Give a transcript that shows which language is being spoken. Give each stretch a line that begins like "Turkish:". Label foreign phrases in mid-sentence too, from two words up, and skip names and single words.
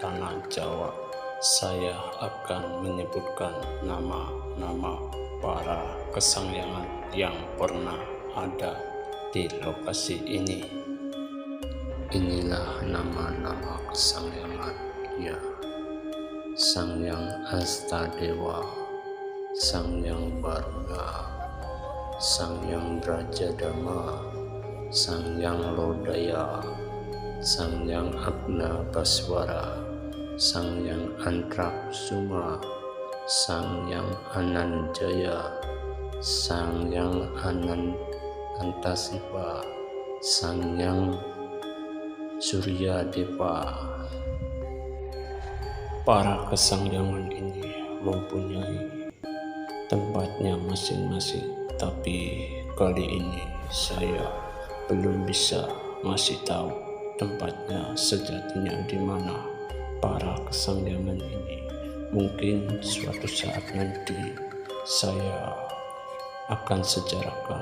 Indonesian: tanah Jawa, saya akan menyebutkan nama-nama para kesangyangan yang pernah ada di lokasi ini. Inilah nama-nama kesangyangan, ya. Sangyang Astadewa, Sangyang Barga, Sangyang Brajadama, Sangyang Lodaya, Sangyang Agnabaswara, Sangyang Antraksuma, Sangyang Ananjaya, Sangyang Antasiva, Sangyang Suryadewa. Para kesangyangan ini mempunyai tempatnya masing-masing, tapi kali ini saya belum bisa ngasih tahu tempatnya sejatinya di mana para kesangyangan ini. Mungkin suatu saat nanti saya akan sejarahkan.